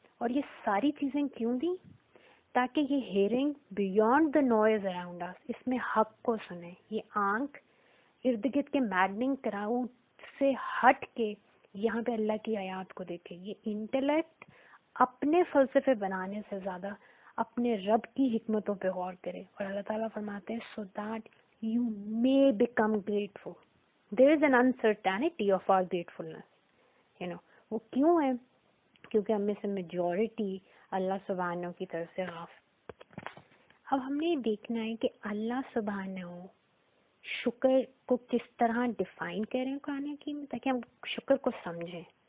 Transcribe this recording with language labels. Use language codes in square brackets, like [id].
[ur] اور یہ ساری چیزیں کیوں دی؟ تاکہ یہ [en] hearing beyond the noise around us, [ur] اس میں حق کو سنیں. یہ آنکھ ارد گرد کے [en] maddening crowd [ur] سے ہٹ کے یہاں پہ اللہ کی آیات کو دیکھے. یہ انٹلیکٹ اپنے فلسفے بنانے سے زیادہ اپنے رب کی حکمتوں پہ غور کرے. اور اللہ تعالیٰ فرماتے ہیں [en] so that you may become grateful. There is an uncertainty of our gratefulness. [ur] وہ کیوں ہے؟ کیونکہ ہم میں سے میجورٹی اللہ سبحانہ کی طرف سے غافل. اب ہم نے یہ دیکھنا ہے کہ اللہ سبحانہ شکر کو کس طرح ڈیفائن کریں قرآن حکیم میں، تاکہ ہم شکر کو سمجھیں.